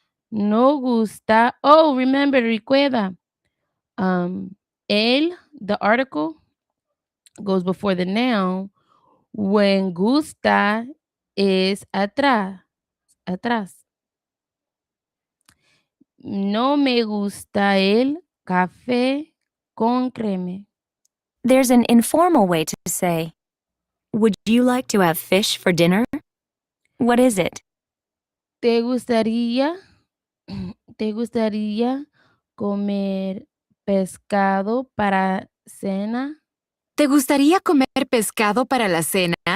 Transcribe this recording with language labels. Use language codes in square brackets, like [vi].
[es] No gusta. [en] Oh, remember, [es] recuerda. [en] El, the article, goes before the noun. When gusta is atrás. [es] No me gusta el café con crema. [en] There's an informal way to say, "Would you like to have fish for dinner?" What is it? [es] ¿Te gustaría, te gustaría comer pescado para cena? ¿Te gustaría comer pescado para la cena?